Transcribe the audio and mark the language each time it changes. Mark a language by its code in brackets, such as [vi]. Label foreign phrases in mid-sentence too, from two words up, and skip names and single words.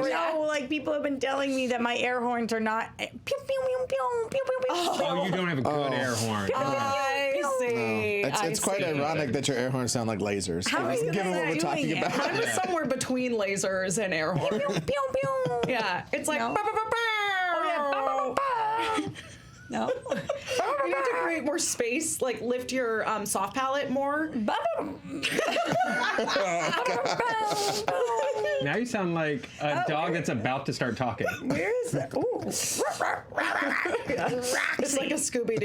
[en] No, like people have been telling me that my air horns are not. Pew, pew, pew, pew, pew, pew, pew. Oh, you don't have a good air horn. I see. It's quite ironic that your air horns sound like lasers. How are you given what we're doing talking it? about. Mine was somewhere between lasers and air horn. Pew, pew, pew. Yeah, it's like. No. Ba, ba, ba, ba. Oh yeah. Ba, ba, ba, ba. No. You need to create more space, like lift your soft palate more. Now you sound like a dog that's about to start talking. Where is that? Ooh. It's like a Scooby-Doo.